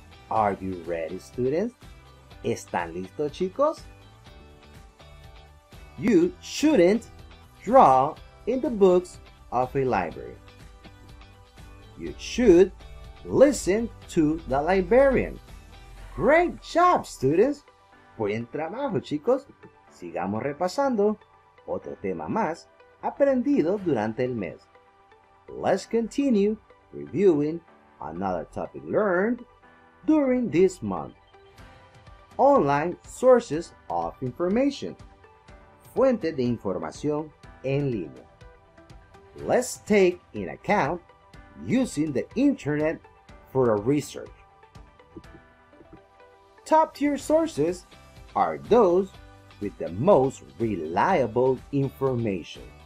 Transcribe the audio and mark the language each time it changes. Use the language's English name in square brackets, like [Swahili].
[English] Are you ready, students? [Spanish] ¿Están listos, chicos? [English] You shouldn't draw in the books of a library. You should listen to the librarian. Great job, students. [Spanish] Buen trabajo, chicos. Sigamos repasando otro tema más aprendido durante el mes. [English] Let's continue reviewing another topic learned during this month. Online sources of information. [Spanish] Fuente de información en línea. [English] Let's take in account using the internet for a research. Top-tier sources are those with the most reliable information.